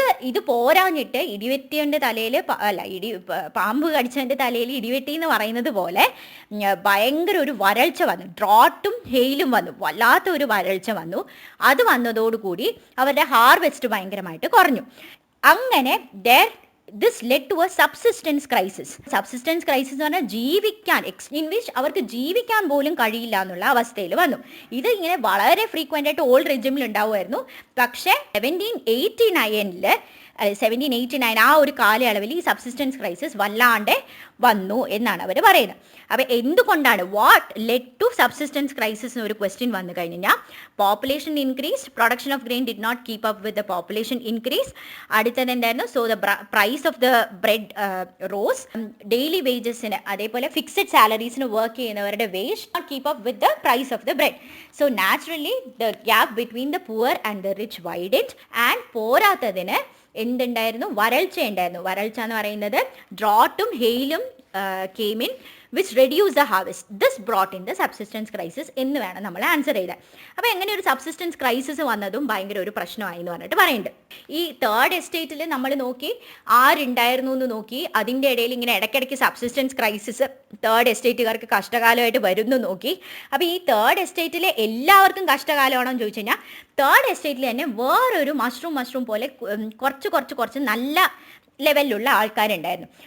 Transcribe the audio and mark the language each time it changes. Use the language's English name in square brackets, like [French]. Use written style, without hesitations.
[Malayalam] ഇത് പോരാഞ്ഞിട്ട് ഇടിവെട്ടിയുടെ തലയിൽ പാമ്പ് കടിച്ചതിൻ്റെ തലയിൽ ഇടിവെട്ടി എന്ന് പറയുന്നത് പോലെ ഭയങ്കര ഒരു വരൾച്ച വന്നു. ഡ്രോട്ടും ഹെയിലും വന്നു, വല്ലാത്ത ഒരു വരൾച്ച വന്നു. അത് വന്നതോടുകൂടി അവരുടെ ഹാർവെസ്റ്റ് ഭയങ്കരമായിട്ട് കുറഞ്ഞു. അങ്ങനെ [English] this led to a subsistence crisis. [Malayalam] Subsistence crisis എന്ന് പറഞ്ഞാൽ ജീവിക്കാൻ, [English] in which [Malayalam] അവർക്ക് ജീവിക്കാൻ പോലും കഴിയില്ല എന്നുള്ള അവസ്ഥയിൽ വന്നു. ഇത് ഇങ്ങനെ വളരെ ഫ്രീക്വൻ്റ് ആയിട്ട് ഓൾഡ് റെജിമിൽ ഉണ്ടാവുമായിരുന്നു. പക്ഷേ 1789 ആ ഒരു കാലയളവിൽ ഈ സബ്സിസ്റ്റൻസ് ക്രൈസിസ് വല്ലാണ്ട് വന്നു എന്നാണ് അവർ പറയുന്നത്. അപ്പോൾ എന്തുകൊണ്ടാണ്, [English] what led to subsistence crisis [Malayalam] എന്നൊരു ക്വസ്റ്റ്യൻ വന്നു കഴിഞ്ഞാൽ, [English] Population increase, production of grain did not keep up with the population increase. [Malayalam] അടുത്തത് എന്തായിരുന്നു, [English] so the price of the bread rose, [Malayalam] daily വേജസിന് അതേപോലെ ഫിക്സഡ് സാലറീസിന് വർക്ക് ചെയ്യുന്നവരുടെ [English] Wage not keep up with the price of the bread. So naturally the gap between the poor and the rich widened. [Malayalam] And പോരാത്തതിന് എന്തുണ്ടായിരുന്നു, വരൾച്ച ഉണ്ടായിരുന്നു. വരൾച്ച എന്ന് പറയുന്നത് [English] ഡ്രോട്ടും ഹെയിലും came in which reduced the harvest. This brought in the subsistence crisis [Malayalam] എന്ന് വേണം നമ്മൾ answer ചെയ്താൽ. അപ്പോൾ എങ്ങനെ ഒരു സബ്സിസ്റ്റൻസ് ക്രൈസിസ് വന്നതും ഭയങ്കര ഒരു പ്രശ്നമായി എന്ന് പറഞ്ഞിട്ട് പറയുന്നുണ്ട്. ഈ തേർഡ് എസ്റ്റേറ്റിൽ നമ്മൾ നോക്കി ആരുണ്ടായിരുന്നു എന്ന് നോക്കി, അതിൻ്റെ ഇടയിൽ ഇങ്ങനെ ഇടയ്ക്കിടയ്ക്ക് സബ്സിസ്റ്റൻസ് ക്രൈസിസ് തേർഡ് എസ്റ്റേറ്റുകാർക്ക് കഷ്ടകാലമായിട്ട് വരുന്നു നോക്കി. അപ്പോൾ ഈ തേർഡ് എസ്റ്റേറ്റിലെ എല്ലാവർക്കും കഷ്ടകാലമാണോ എന്ന് ചോദിച്ചു കഴിഞ്ഞാൽ, തേർഡ് എസ്റ്റേറ്റിൽ തന്നെ വേറൊരു മഷ്റൂം പോലെ കുറച്ച് നല്ല ലെവലിലുള്ള ആൾക്കാരുണ്ടായിരുന്നു.